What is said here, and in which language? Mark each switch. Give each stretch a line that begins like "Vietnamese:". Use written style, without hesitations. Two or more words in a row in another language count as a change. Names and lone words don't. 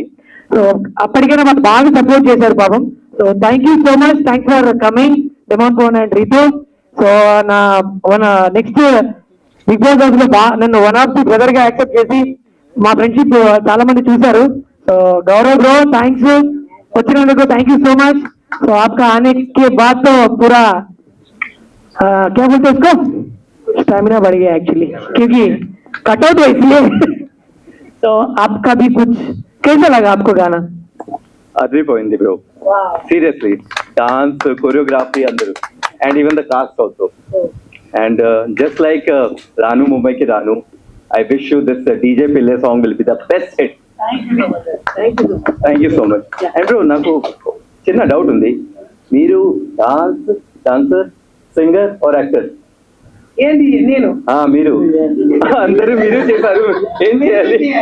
English: సో
Telugu: అప్పటికైనా మాకు బాగా సపోర్ట్ చేశారు పాపం.
English: So thank you so much, thanks for coming Demon Pavan and Ritu.
Telugu: సో నా నెక్స్ట్ బిగ్ బాస్ హౌస్ లో నన్ను
English: one of the brother
Telugu: గా యాక్సెప్ట్ చేసి మా ఫ్రెండ్షిప్ చాలా మంది చూశారు. సో గౌరవ్ బ్రో థ్యాంక్స్ వచ్చినందుకు,
English: thank you so much.
Hindi: तो आपका आने के बाद तो पूरा क्या बोलते उसको स्टैमिना बढ़ गया एक्चुअली, क्योंकि कटआउट है इसलिए. तो आपका भी कुछ कैसा लगा आपको गाना?
Telugu: అదిరిపోయింది బ్రో, సీరియస్లీ.
English: Dance, choreography అందరూ, and even the cast also. And just like
Telugu: రాను ముంబైకి రాను,
English: I wish you this DJ Pillai song will be the best hit. Thank you so much. And bro,
Telugu: నాకు చిన్న డౌట్ ఉంది. మీరు
English: dancer, singer or actor?
Telugu: ఏంటి నేను మీరు అందరూ మీరు చెప్పారు, ఏం చేయాలి?